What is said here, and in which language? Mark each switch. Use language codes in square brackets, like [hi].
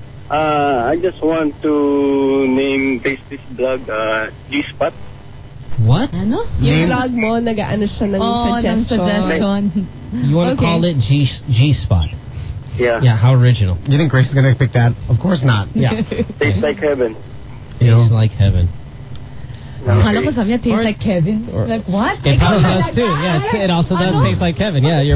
[en] I just want to name this blog G-Spot. What? [tl] Ano? Yung blog mo, nag-ano siya ng suggestion. [en] You want to call it G-Spot? Yeah. Yeah, how original. You think Grace is going to pick that? Of course not. Yeah. Tastes like heaven. Tastes like heaven. Okay. Tastes like Kevin. Like what? It probably does too. Yeah, it also does taste like Kevin. Yeah, your